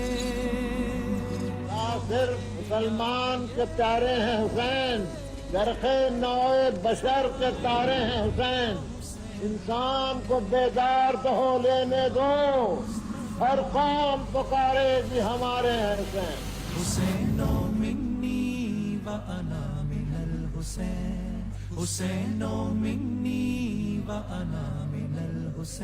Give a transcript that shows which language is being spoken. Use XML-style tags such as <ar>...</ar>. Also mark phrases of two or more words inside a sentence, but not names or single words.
<ur>صرف مسلمان کے پیارے ہیں حسین، جرخے نوع بشر کے تارے ہیں حسین۔ انسان کو بیدار تو ہو لینے دو، ہر قوم پکارے گی ہمارے ہیں حسین۔</ur> <ar>حسین منی و انا من الحسین، حسین منی و انا من الحسین۔</ar>